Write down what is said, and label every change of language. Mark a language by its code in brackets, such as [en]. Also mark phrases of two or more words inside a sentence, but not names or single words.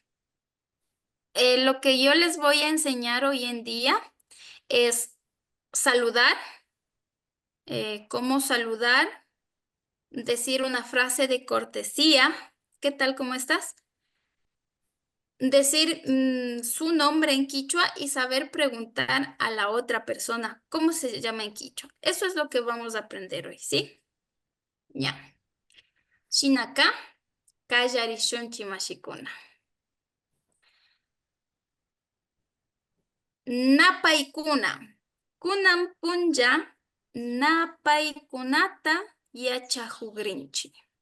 [es] Lo que yo les voy a enseñar hoy en día es saludar, cómo saludar, decir una frase de cortesía. ¿Qué tal? ¿Cómo estás? Decir su nombre en quichua y saber preguntar a la otra persona cómo se llama en quichua. Eso es lo que vamos a aprender hoy, ¿sí? Ya. [qu] Shinaka, kallarishunchi mashikuna. Napaykuna. Kunan punja napaykunata yachahugrinchi.